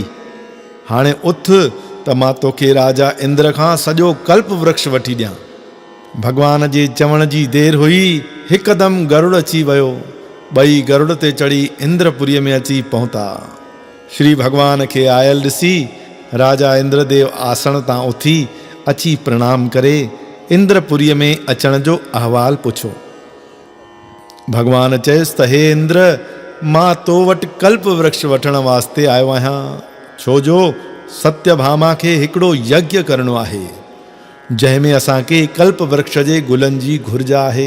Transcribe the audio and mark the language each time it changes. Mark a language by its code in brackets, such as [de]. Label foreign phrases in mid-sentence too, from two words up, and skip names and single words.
[sd] हाणे उथ त मां तोखे राजा इंद्र खां सॼो कल्प वृक्ष वठी ॾियां। भगवान जे चवण जी देरि हुई, हिकदमि गरुड़ अची वियो। ॿई गरुड़ ते चढ़ी इंद्रपुरीअ में अची पहुता। श्री भगवान खे आयल ॾिसी राजा इंद्रदेव आसन तां उथी अची प्रणाम करे इंद्रपुरीअ में अचण जो अहवाल पुछो। भगवान चयसि त हे इंद्र, मां तो वटि कल्प वृक्ष वठण वास्ते आयो आहियां, छो जो सत्यभामा खे हिकिड़ो यज्ञ करणो आहे जंहिंमें असांखे कल्प वृक्ष जे गुलनि जी घुर्ज आहे।